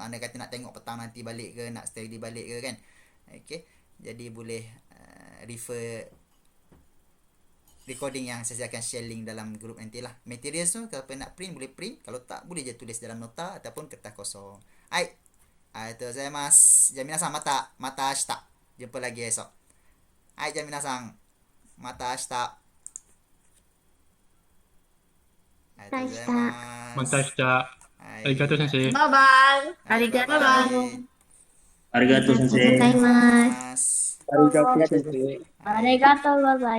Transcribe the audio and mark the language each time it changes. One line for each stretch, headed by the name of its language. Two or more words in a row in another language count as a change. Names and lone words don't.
Malay: Anda kata nak tengok petang nanti balik ke, nak study balik ke kan. Okay, jadi boleh refer recording yang saya akan
English: share link
Malay: dalam group nantilah. Materials tu kalau nak print boleh print. Kalau tak boleh je tulis dalam nota ataupun kertas kosong.
Japanese: Hai, ありがとうございます. Jadi みなさん また 明日.
Malay: Jumpa lagi esok. Hai, jadi minasan.
Japanese: また明日。ありがとうございまた明ます。日。ありがとう先生。バイバイ。はい、バイバイ。バイバイ。ありがとう先ありがとうござい生。ます。す。ありがとう先生。あはい、りがとうござい